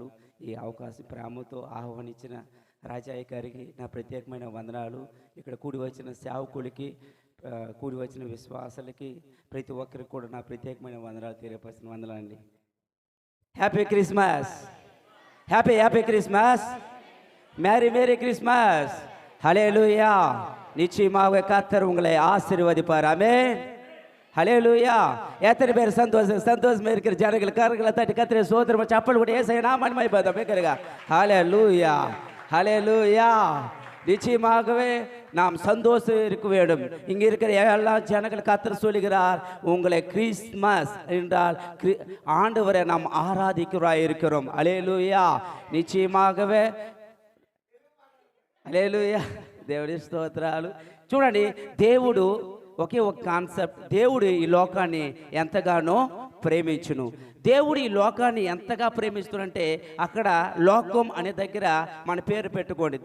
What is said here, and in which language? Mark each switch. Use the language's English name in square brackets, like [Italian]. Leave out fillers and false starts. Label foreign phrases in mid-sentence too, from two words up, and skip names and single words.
[Telugu] ఈ అవకాశం ప్రేమతో ఆహ్వానించిన రాజాయ్య గారికి నా ప్రత్యేకమైన వందనాలు. ఇక్కడ కూడి వచ్చిన సేవకులకి, కూడి వచ్చిన విశ్వాసాలకి, ప్రతి ఒక్కరికి కూడా నా ప్రత్యేకమైన వందనాలు తెలియపరిచిన వందనాలండి. [English] Happy Christmas, Happy Christmas, Merry Christmas. [Tamil] ஹல்லேலூயா. நிச்சயமாக கர்த்தர் உங்களை ஆசீர்வதிப்பார். ஆமென். ஹல்லேலூயா. எத்தனை பேர் சந்தோஷமா இருக்கிற ஜனங்கள் கரங்களை தட்டி கர்த்தரை சோதரம் சப்பல் கூட ஏசாயா நாமன் மகிமைப்படுத்த கேக்குறீங்க. ஹல்லேலூயா, ஹல்லேலூயா. நிச்சயமாகவே நாம் சந்தோஷம் இருக்க வேண்டும். இங்கே இருக்கிற எல்லா ஜனங்கள் கர்த்தர் சொல்லுகிறார், உங்களை கிறிஸ்மஸ் என்றால் ஆண்டவரை நாம் ஆராதிக்கிறாய் இருக்கிறோம். ஹல்லேலூயா. நிச்சயமாகவே హల్లెలూయా. [Telugu] దేవుడి స్తోత్రాలు. చూడండి, దేవుడు ఒకే ఒక కాన్సెప్ట్. దేవుడు ఈ లోకాన్ని ఎంతగానో ప్రేమించును. దేవుడు ఈ లోకాన్ని ఎంతగా ప్రేమిస్తున్నంటే అక్కడ లోకం అనే దగ్గర మన పేరు పెట్టుకోండి.